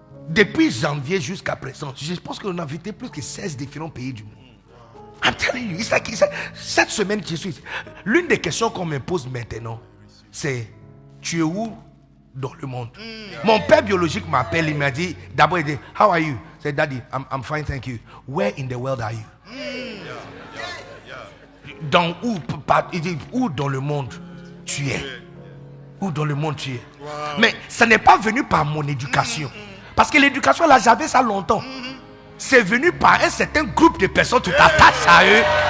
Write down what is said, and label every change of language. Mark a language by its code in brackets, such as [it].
[fr] Depuis janvier jusqu'à présent, je pense qu'on a visité plus que 16 différents pays du monde. [en] I'm telling you, [fr] cette semaine que je suis, l'une des questions qu'on me pose maintenant, c'est tu es où dans le monde? Mon père biologique m'appelle, il m'a dit, d'abord il dit, [en] how are you? Say, Daddy, I'm fine, thank you. Where in the world are you? [fr] Dans où dans le monde tu es? Où dans le monde tu es? Mais ça n'est pas venu par mon éducation. Parce que l'éducation, là, j'avais ça longtemps. C'est venu par un certain groupe de personnes. Tu t'attaches à eux.